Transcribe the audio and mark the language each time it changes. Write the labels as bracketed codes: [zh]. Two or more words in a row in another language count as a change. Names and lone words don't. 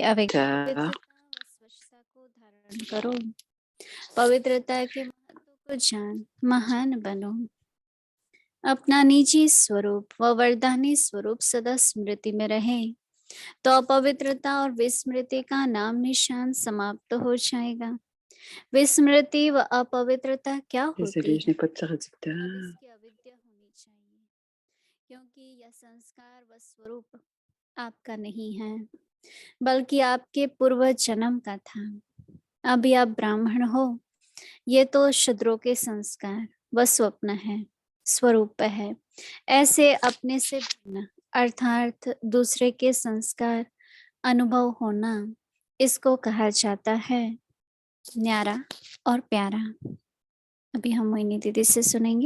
[hi] अब पवित्रता व स्वच्छता को धारण करो, पवित्रता के महत्व को जान, महान बनो। अपना निजी स्वरूप व वरदानी स्वरूप सदा स्मृति में रहे तो अपवित्रता और विस्मृति का नाम निशान समाप्त हो जाएगा। विस्मृति व अपवित्रता क्या होती [fr] Désolée, je [hi] है? [fr] n'ai pas de traducteur. [hi] अब इसकी अविद्या होनी चाहिए, क्योंकि यह संस्कार व स्वरूप आपका नहीं है, बल्कि आपके पूर्व जन्म का था। अभी आप ब्राह्मण हो, ये तो शूद्रों के संस्कार व स्वप्न है, स्वरूप है। ऐसे अपने से भिन्न अर्थात दूसरे के संस्कार अनुभव होना, इसको कहा जाता है न्यारा और प्यारा। अभी हम मोहिनी दीदी से सुनेंगे।